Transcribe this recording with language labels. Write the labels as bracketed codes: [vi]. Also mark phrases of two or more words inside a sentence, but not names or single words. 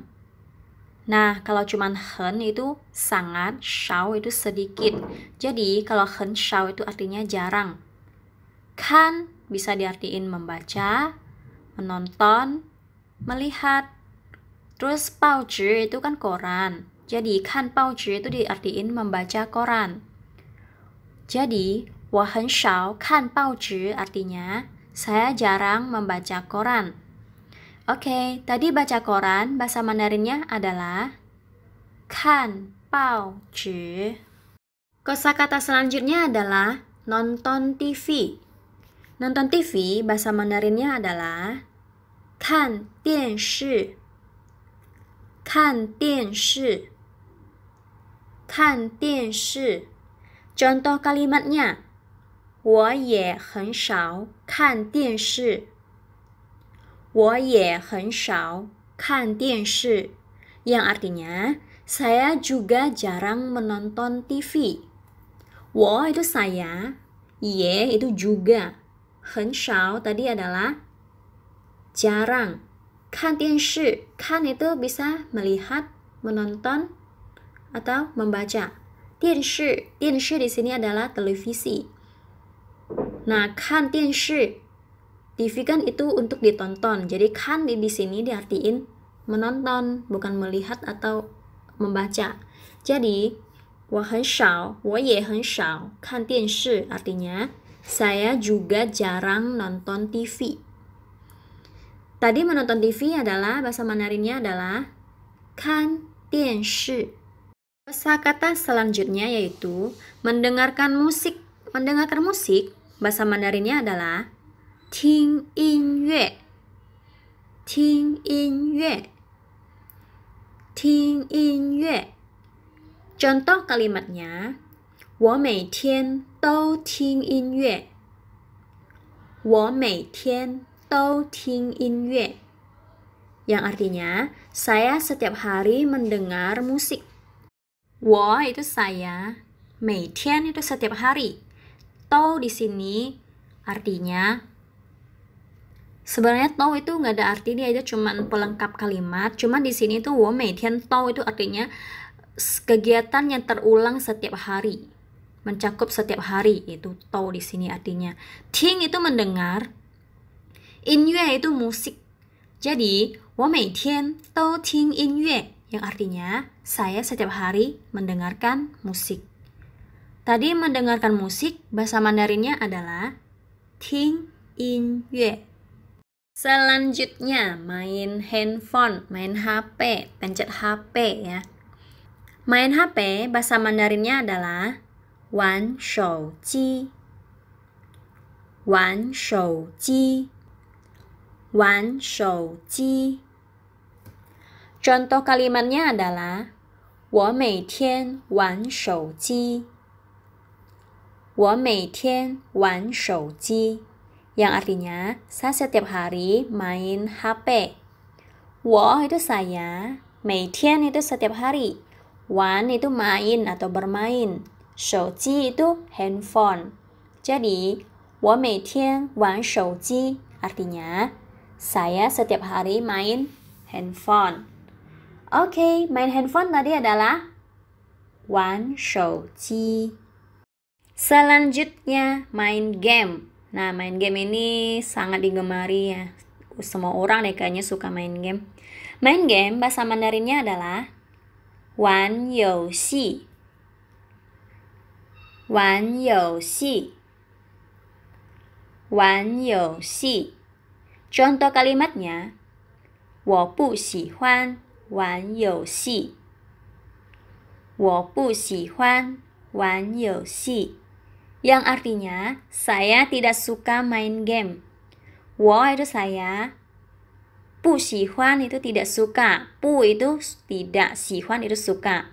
[id] Nah, kalau cuman 很 itu sangat, 少 itu sedikit. Jadi, kalau 很少 itu artinya jarang. Kan bisa diartiin membaca, menonton, melihat. Terus 报纸 itu kan koran. Jadi, kan 报纸 itu diartiin membaca koran. Jadi, 我很少看报纸 artinya saya jarang membaca koran. Oke, tadi baca koran, bahasa Mandarinnya adalah [zh] 看报纸. [id] Kosakata selanjutnya adalah nonton TV. Nonton TV, bahasa Mandarinnya adalah [zh] 看电视. 看电视. 看电视. [id] Contoh kalimatnya, [zh] 我也很少看电视。我也很少看电视. [id] Yang artinya, saya juga jarang menonton TV. 我 itu saya, 也 itu juga. 很少 tadi adalah jarang. [zh] 看电视, [id] kan itu bisa melihat, menonton, atau membaca. 电视 di sini adalah televisi. Nah, [zh] 看电视 [id] TV kan itu untuk ditonton. Jadi kan di sini diartiin menonton, bukan melihat atau membaca. Jadi [zh] 我很少，我也很少看电视 [id] artinya saya juga jarang nonton TV. Tadi menonton TV adalah bahasa Mandarinnya adalah [zh] 看电视. [id] Kosakata selanjutnya yaitu mendengarkan musik. Mendengarkan musik bahasa Mandarinnya adalah [zh] 听音乐。听音乐。听音乐。 [id] Contoh kalimatnya, [zh] 我每天都听音乐。我每天都听音乐。 [id] Yang artinya, saya setiap hari mendengar musik. 我 itu saya, 每天 itu setiap hari. 都 di sini artinya sebenarnya 都 itu nggak ada arti, dia itu cuman pelengkap kalimat. Cuman di sini tuh [zh] 我每天都 [id] itu artinya kegiatan yang terulang setiap hari, mencakup setiap hari. Itu 都 di sini artinya. 听 itu mendengar, 音乐 itu musik. Jadi [zh] 我每天都听音乐 [id] yang artinya saya setiap hari mendengarkan musik. Tadi mendengarkan musik bahasa Mandarinnya adalah [zh] 听音乐. [id] Selanjutnya main handphone, main HP, pencet HP ya. Main HP bahasa Mandarinnya adalah [zh] 玩手机。玩手机。玩手机。 [id] Contoh kalimatnya adalah [zh] 我每天玩手机。我每天玩手机。 [id] Yang artinya, saya setiap hari main HP. 我 itu saya, 每天 itu setiap hari, 玩 itu main atau bermain, 手机 itu handphone. Jadi, [zh] 我每天玩手机 [id] artinya, saya setiap hari main handphone. Oke, main handphone tadi adalah [zh] 玩手机. [id] Selanjutnya, main game. Nah, main game ini sangat digemari ya. Semua orang deh kayaknya suka main game. Main game bahasa Mandarinnya adalah [zh] 玩游戏. 玩游戏. 玩游戏. [id] Contoh kalimatnya, [zh] 我不喜欢玩游戏。我不喜欢玩游戏。 [id] Yang artinya, saya tidak suka main game. 我 itu saya, [zh] 不喜欢 [id] itu tidak suka, 不 itu tidak, 喜欢 itu suka.